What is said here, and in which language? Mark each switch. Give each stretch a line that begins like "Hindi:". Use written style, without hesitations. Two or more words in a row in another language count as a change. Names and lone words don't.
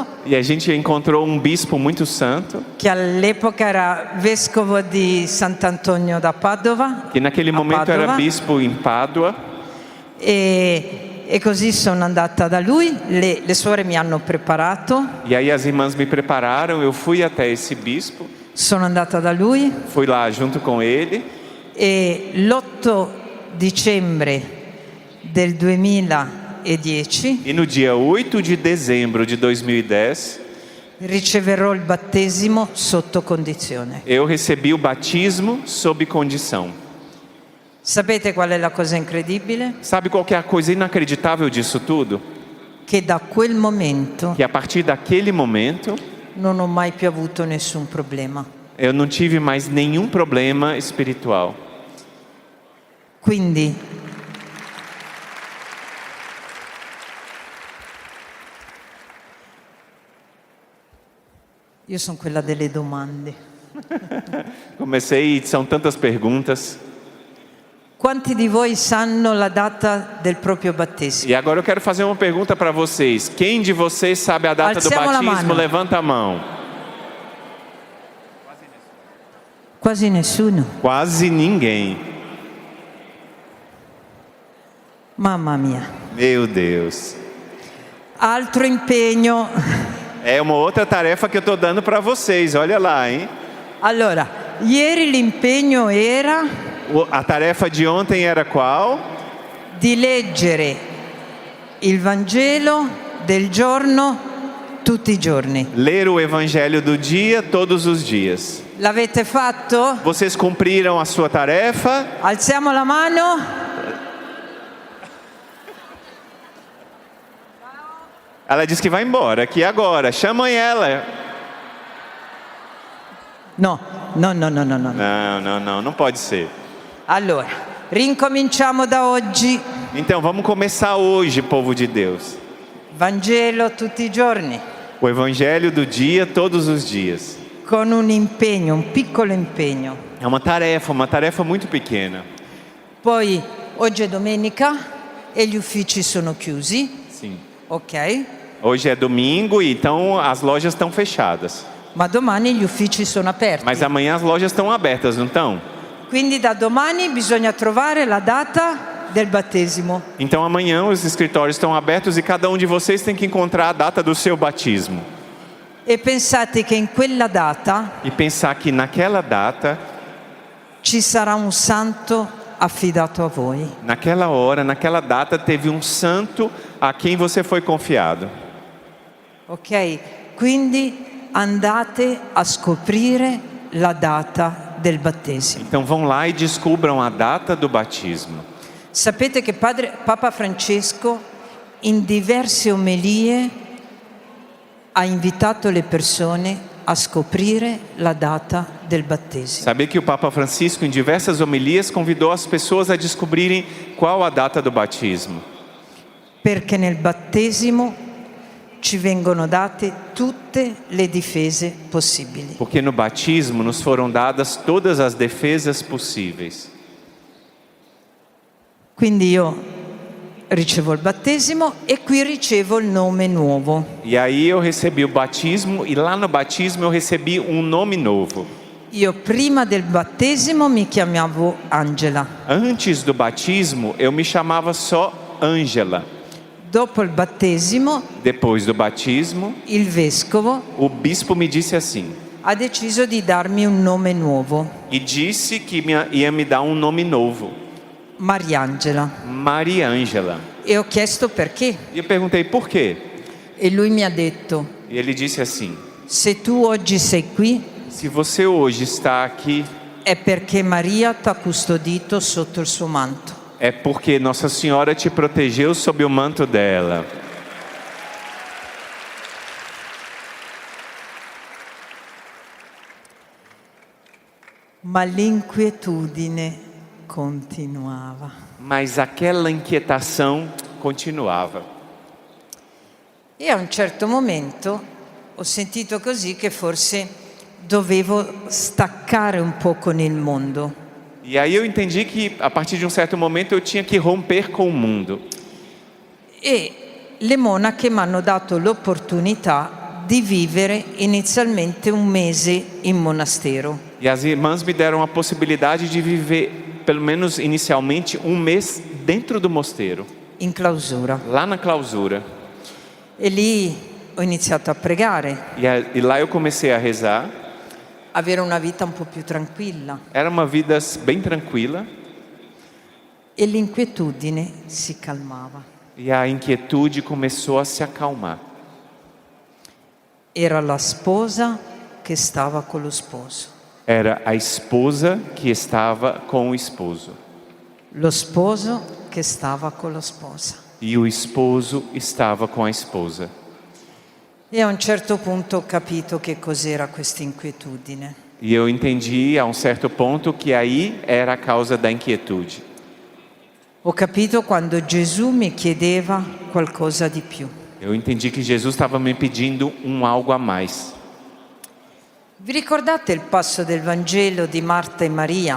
Portuguese: E a gente encontrou um bispo muito santo,
Italian: che all'epoca era vescovo di Sant'Antonio da Padova,
Portuguese: que naquele a momento era Padova. bispo em Pádua.
Italian: E così sono andata da lui, le suore mi hanno preparato,
Portuguese: E aí as irmãs me prepararam, eu fui até esse bispo,
Italian: sono andata da lui
Portuguese: fui lá junto com ele.
Italian: e l'8 dicembre del 2010
Portuguese: E no dia 8 de dezembro de 2010,
Italian: riceverò il battesimo sotto condizione.
Portuguese: eu recebi o batismo sob condição.
Italian: Sapete qual è la cosa incredibile?
Portuguese: Sabe qual que é a coisa inacreditável disso tudo?
Italian: Che da quel momento
Portuguese: Que a partir daquele momento,
Italian: non ho mai più avuto nessun problema.
Portuguese: eu não tive mais nenhum problema espiritual.
Italian: Quindi io sono quella delle domande.
Portuguese: Comecei e são tantas perguntas.
Italian: Quanti di voi sanno la data del proprio battesimo?
Portuguese: E agora eu quero fazer uma pergunta para vocês. Quem de vocês sabe a data do
Italian: Alziamo la
Portuguese: batismo?
Italian: mano.
Portuguese: Levanta a mão.
Italian: Quasi nessuno.
Portuguese: Quase ninguém.
Italian: Mamma mia.
Portuguese: Meu Deus.
Italian: Altro impegno.
Portuguese: É uma outra tarefa que eu estou dando para vocês. Olha lá, hein?
Italian: Allora, ieri l'impegno era
Portuguese: A tarefa de ontem era qual?
Italian: di leggere il Vangelo del giorno tutti i giorni.
Portuguese: Ler o evangelho do dia todos os dias.
Italian: L'avete fatto?
Portuguese: Vocês cumpriram a sua tarefa?
Italian: Alziamo la mano.
Portuguese: Ela disse que vai embora, aqui agora. Chamem ela.
Italian: No.
Portuguese: Não pode ser.
Italian: Allora, rincominciamo da oggi.
Portuguese: Então vamos começar hoje, povo de Deus.
Italian: Vangelo tutti i giorni,
Portuguese: O evangelho do dia todos os dias.
Italian: con un impegno, un piccolo impegno.
Portuguese: É uma tarefa muito pequena.
Italian: Poi oggi è domenica e gli uffici sono chiusi,
Portuguese: Sim. ok? Hoje é domingo e então as lojas estão fechadas.
Italian: Ma domani gli uffici sono aperti.
Portuguese: Mas amanhã as lojas estão abertas, não estão?
Italian: Quindi da domani bisogna trovare la data del battesimo.
Portuguese: Então amanhã os escritórios estão abertos e cada um de vocês tem que encontrar a data do seu batismo.
Italian: E pensate che in quella data
Portuguese: E pensar que naquela data,
Italian: ci sarà un santo affidato a voi.
Portuguese: naquela hora, naquela data, teve um santo a quem você foi confiado. Ok?
Italian: Quindi andate a scoprire la data del battesimo.
Portuguese: Então vão lá e descubram a data do batismo.
Italian: Sapete che Papa Francesco in diverse omelie ha invitato le persone a scoprire la data del battesimo.
Portuguese: Saber que o Papa Francisco, em diversas homilias, convidou as pessoas a descobrirem qual a data do batismo.
Italian: Perché nel battesimo ci vengono date tutte le difese possibili.
Portuguese: Porque no batismo nos foram dadas todas as defesas possíveis.
Italian: Quindi io ricevo il battesimo e qui ricevo il nome nuovo.
Portuguese: E aí eu recebi o batismo e lá no batismo eu recebi um nome novo.
Italian: Io prima del battesimo mi chiamavo Angela.
Portuguese: Antes do batismo eu me chamava só Ângela.
Italian: Dopo il battesimo,
Portuguese: Depois do batismo,
Italian: il vescovo
Portuguese: o bispo me disse assim,
Italian: ha deciso di darmi un nome nuovo,
Portuguese: e disse que ia me dar um nome novo,
Italian: Mariangela.
Portuguese: Maria Ângela.
Italian: E ho chiesto perché.
Portuguese: E eu perguntei por quê?
Italian: E lui mi ha detto,
Portuguese: E ele disse assim,
Italian: se tu oggi sei qui
Portuguese: se você hoje está aqui,
Italian: è perché Maria t'ha custodito sotto il suo manto.
Portuguese: É porque Nossa Senhora te protegeu sob o manto dela.
Italian: Ma l'inquietudine continuava.
Portuguese: Mas aquela inquietação continuava.
Italian: E a un certo momento ho sentito così che forse dovevo staccare un po' con il mondo.
Portuguese: E aí eu entendi que a partir de um certo momento eu tinha que romper com o mundo.
Italian: E le monache mi hanno dato l'opportunità di vivere inizialmente un mese in monastero.
Portuguese: E as irmãs me deram a possibilidade de viver, pelo menos inicialmente, um mês dentro do mosteiro,
Italian: In clausura.
Portuguese: lá na clausura.
Italian: E lì ho iniziato a pregare,
Portuguese: E lá eu comecei a rezar.
Italian: avere una vita un po' più tranquilla.
Portuguese: Era uma vida bem tranquila
Italian: E l'inquietudine si calmava.
Portuguese: e a inquietude começou a se acalmar.
Italian: Era la sposa che stava con lo sposo.
Portuguese: Era a esposa que estava com o esposo.
Italian: Lo sposo che stava con la sposa.
Portuguese: E o esposo estava com a esposa.
Italian: E a un certo punto ho capito che cos'era questa inquietudine.
Portuguese: E eu entendi a um certo ponto que aí era a causa da inquietude.
Italian: Ho capito quando Gesù mi chiedeva qualcosa di più.
Portuguese: Eu entendi que Jesus estava me pedindo algo a mais.
Italian: Vi ricordate il passo del Vangelo di Marta e Maria?